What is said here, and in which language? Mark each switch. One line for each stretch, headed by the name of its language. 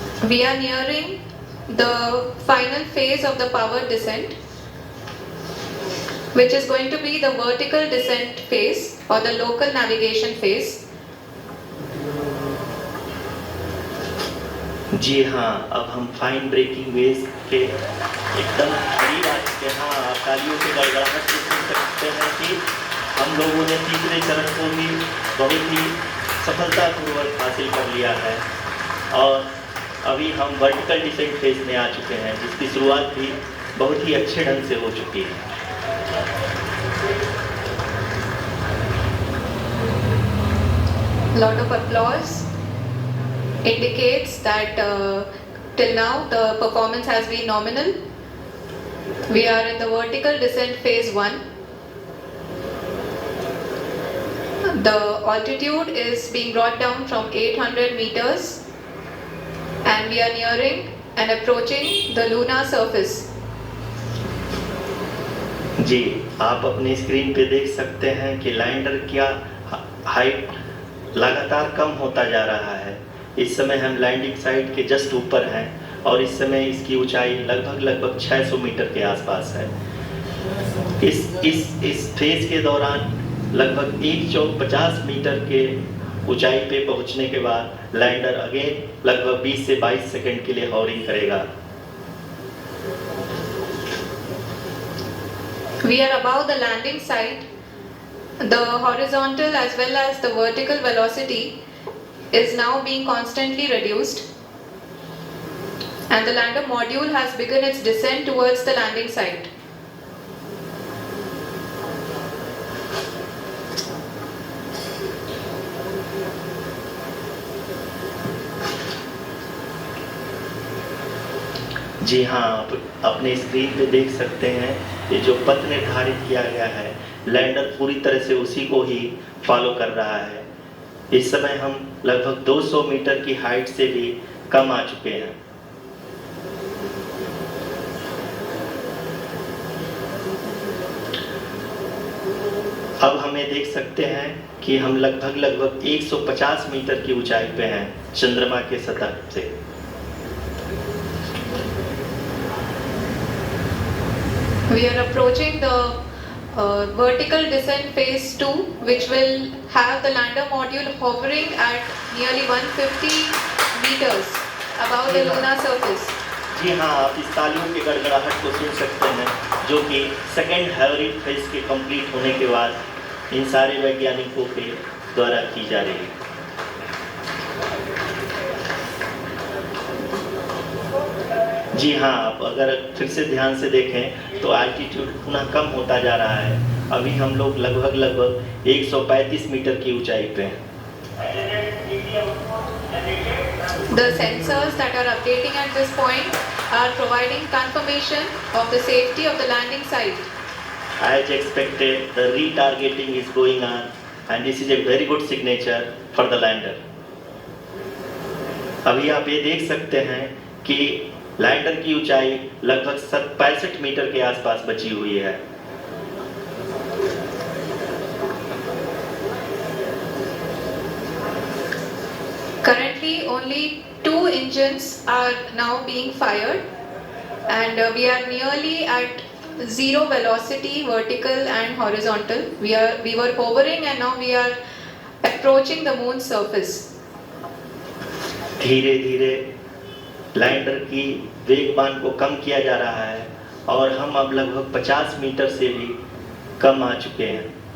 English: We are nearing the final phase of the power descent, which is going to be the vertical descent phase or the local navigation phase.
Hindi: जी हाँ, अब हम fine breaking wave के एकदम करीब आ चुके हैं। आप तालियों के गड़गड़ाहट से सुन सकते हैं कि हम लोगों ने तीसरे चरण को भी बहुत ही सफलतापूर्वक हासिल कर लिया है और अभी हम वर्टिकल डिसेंट फेज में आ चुके हैं, जिसकी शुरुआत भी बहुत ही अच्छे ढंग से हो चुकी है।
English: Lot of applause indicates that till now the performance has been nominal. We are in the vertical descent phase 1. The altitude is being brought down from 800 meters and we are nearing and approaching the lunar surface.
Hindi: जी, आप अपनी screen पे देख सकते हैं कि lander का height लगातार कम होता जा रहा है। इस समय हम लैंडिंग साइट के जस्ट ऊपर हैं और इस समय इसकी ऊंचाई लगभग 600 मीटर के आसपास है। इस फेज के दौरान लगभग 150 मीटर के ऊंचाई पे पहुंचने के बाद लैंडर अगेन लगभग 20 से 22 सेकंड के लिए हॉवरिंग करेगा।
English: We are above the landing site. The horizontal as well as the vertical velocity is now being constantly reduced, and the lander module has begun its descent towards the landing site.
Hindi: जी हाँ, आप अपने screen पे देख सकते हैं ये जो पथ निर्धारित किया गया है, लैंडर पूरी तरह से उसी को ही फॉलो कर रहा है। इस समय हम लगभग 200 मीटर की हाइट से भी कम आ चुके हैं। अब हमें देख सकते हैं कि हम लगभग 150 मीटर की ऊंचाई पे हैं चंद्रमा के सतह से।
English: We are approaching the vertical descent phase 2, which will have the lander module hovering at nearly 150 meters above the lunar surface.
Hindi: जी हाँ, आप इस तालियों के गड़गड़ाहट को सुन सकते हैं, जो कि सेकेंड हैवरिंग फेज के कंप्लीट होने के बाद इन सारे वैज्ञानिकों के द्वारा की जा रही है। जी हाँ, आप अगर फिर से ध्यान से देखें तो एल्टीट्यूड पुनः कम होता जा रहा है। अभी हम लोग लगभग 135 मीटर की ऊंचाई पे हैं।
English: The sensors that are updating at this point are providing confirmation of the safety of the landing site. As expected, the retargeting is going on, and this is a very good signature for the lander.
Hindi: अभी आप ये देख सकते हैं कि lander की ऊंचाई लगभग 65 मीटर के आसपास बची हुई है।
English: Currently, only 2 engines are now being fired, and we are nearly at zero velocity, vertical and horizontal. We were hovering, and now we are approaching the moon's surface.
Hindi: धीरे धीरे लैंडर की वेगमान को कम किया जा रहा है और हम अब लगभग 50 मीटर से भी कम आ चुके हैं।